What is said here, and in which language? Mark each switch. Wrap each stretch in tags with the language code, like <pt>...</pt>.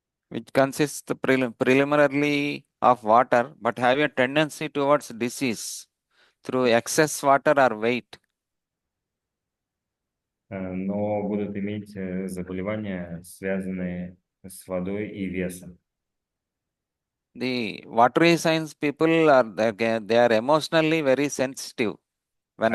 <en>Which consists preliminarily of water but have a tendency towards disease through excess water or weight.</en> <ru>Но будут иметь заболевания, связанные с водой и весом.</ru> <en>The watery signs people they are emotionally very sensitive when</en>